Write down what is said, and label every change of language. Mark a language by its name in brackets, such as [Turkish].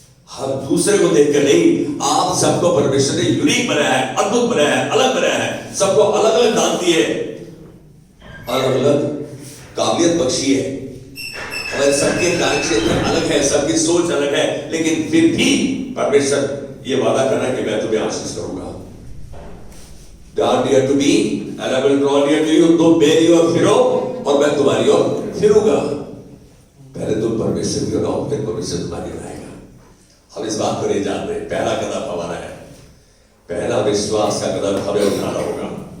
[Hindi] हम दूसरे को देखकर नहीं, आप सबको परमेश्वर ने यूनिक बनाया है, अद्भुत बनाया है, अलग बनाया है। सबको अलग अलग दान दिए, अलग अलग काबिलियत बख्शी है। हमारे सबके कार्यक्षेत्र अलग है, सबकी सोच अलग है, लेकिन फिर भी परमेश्वर ये वादा कर रहा है कि मैं तुम्हें आशीष करूंगा। [English] God near to me and I will draw near to you। [Hindi] तुम मेरी ओर फिरो और मैं तुम्हारी ओर फिरूंगा। पहले तुम परमेश्वर की ओर आओ, फिर परमेश्वर तुम्हारी ओर आएगा। हम इस बात को नहीं जानते। पहला कदम हमारा है, पहला विश्वास का कदम हमें उठाना होगा।